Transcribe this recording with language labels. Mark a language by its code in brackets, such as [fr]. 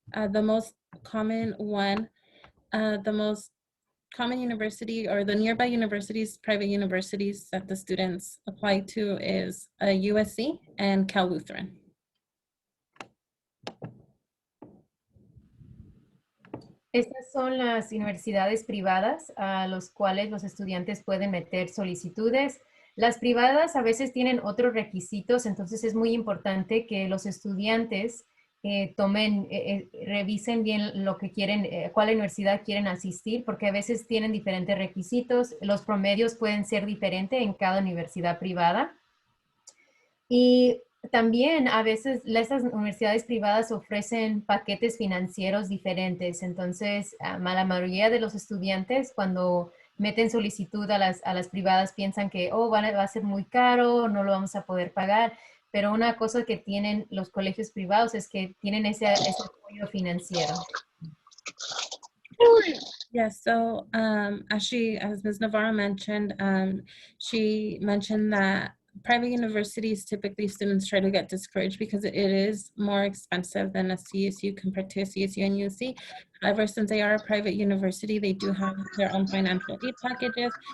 [en] The most common one, the most common university or the nearby universities, private universities that the students apply to is USC and Cal Lutheran. [es] Estas son las universidades privadas a los cuales los estudiantes pueden meter solicitudes. Las privadas a veces tienen otros requisitos, entonces es muy importante que los estudiantes revisen bien lo que quieren, cuál universidad quieren asistir, porque a veces tienen diferentes requisitos. Los promedios pueden ser diferentes en cada universidad privada. Y también a veces estas universidades privadas ofrecen paquetes financieros diferentes. Entonces, la mayoría de los estudiantes cuando meten solicitud a las privadas piensan que, oh, va a ser muy caro, no lo vamos a poder pagar. Pero una cosa que tienen los colegios privados es que tienen ese apoyo financiero. [en] Yes, so as Ms. Navarro mentioned, she mentioned that private universities, typically students try to get discouraged because it is more expensive than a CSU compared to a CSU and UC. However, since they are a private university, they do have their own financial aid packages.